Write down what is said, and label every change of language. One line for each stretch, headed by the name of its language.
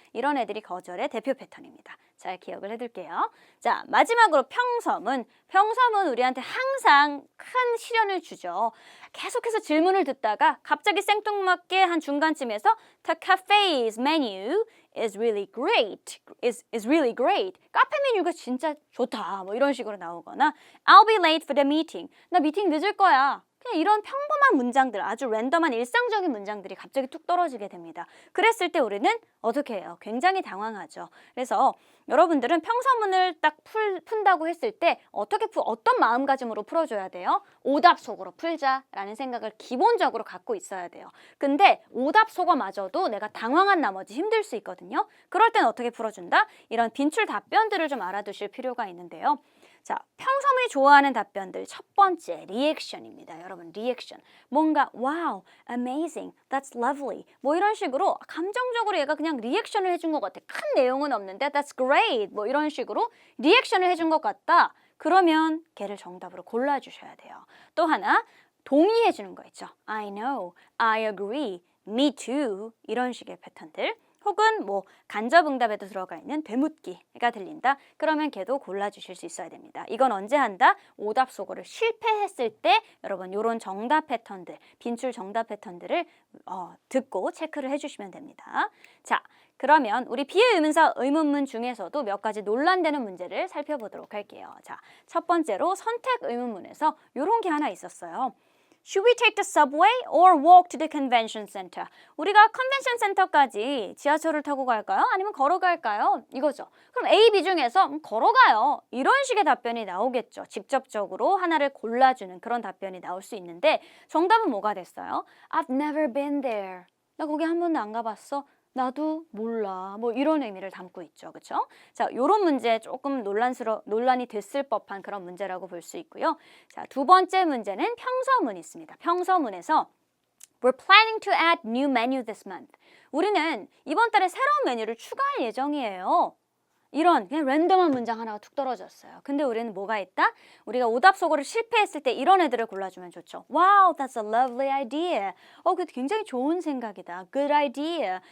Korean: 이런 애들이 거절의 대표 패턴입니다. 잘 기억을 해둘게요. 자, 마지막으로 평서문. 평서문 우리한테 항상 큰 시련을 주죠. 계속해서 질문을 듣다가 갑자기 생뚱맞게 한 중간쯤에서
English: The cafe's menu is really great. is really great.
Korean: 카페 메뉴가 진짜 좋다. 뭐 이런 식으로 나오거나
English: I'll be late for the meeting.
Korean: 나 미팅 늦을 거야. 그냥 이런 평범한 문장들, 아주 랜덤한 일상적인 문장들이 갑자기 뚝 떨어지게 됩니다. 그랬을 때 우리는 어떻게 해요? 굉장히 당황하죠. 그래서 여러분들은 평서문을 딱 푼다고 했을 때 어떤 마음가짐으로 풀어줘야 돼요? 오답 속으로 풀자라는 생각을 기본적으로 갖고 있어야 돼요. 근데 오답 속어마저도 내가 당황한 나머지 힘들 수 있거든요. 그럴 땐 어떻게 풀어준다? 이런 빈출 답변들을 좀 알아두실 필요가 있는데요. 자, 평서문이 좋아하는 답변들 첫 번째 리액션입니다. 여러분 리액션. 뭔가
English: wow, amazing, that's lovely
Korean: 뭐 이런 식으로 감정적으로 얘가 그냥 리액션을 해준 것 같아. 큰 내용은 없는데
English: that's great
Korean: 뭐 이런 식으로 리액션을 해준 것 같다. 그러면 걔를 정답으로 골라주셔야 돼요. 또 하나 동의해 주는 거 있죠.
English: I know, I agree, me too
Korean: 이런 식의 패턴들. 혹은 뭐 간접응답에도 들어가 있는 되묻기가 들린다. 그러면 걔도 골라주실 수 있어야 됩니다. 이건 언제 한다? 오답 속어를 실패했을 때 여러분 이런 정답 패턴들, 빈출 정답 패턴들을 듣고 체크를 해주시면 됩니다. 자, 그러면 우리 비의문사 의문문 중에서도 몇 가지 논란되는 문제를 살펴보도록 할게요. 자, 첫 번째로 선택 의문문에서 이런 게 하나 있었어요.
English: Should we take the subway or walk to the convention center?
Korean: 우리가 컨벤션 센터까지 지하철을 타고 갈까요? 아니면 걸어갈까요? 이거죠. 그럼 A, B 중에서 걸어가요. 이런 식의 답변이 나오겠죠. 직접적으로 하나를 골라주는 그런 답변이 나올 수 있는데 정답은 뭐가 됐어요?
English: I've never been there.
Korean: 나 거기 한 번도 안 가봤어. 나도 몰라. 뭐 이런 의미를 담고 있죠. 그렇죠? 자, 요런 문제 조금 논란이 됐을 법한 그런 문제라고 볼 수 있고요. 자, 두 번째 문제는 평서문이 있습니다. 평서문에서
English: We're planning to add new menu this month.
Korean: 우리는 이번 달에 새로운 메뉴를 추가할 예정이에요. 이런 그냥 랜덤한 문장 하나가 툭 떨어졌어요. 근데 우리는 뭐가 있다? 우리가 오답 속어를 실패했을 때 이런 애들을 골라주면 좋죠.
English: Wow, that's a lovely idea.
Korean: 그거 굉장히 좋은 생각이다.
English: Good idea.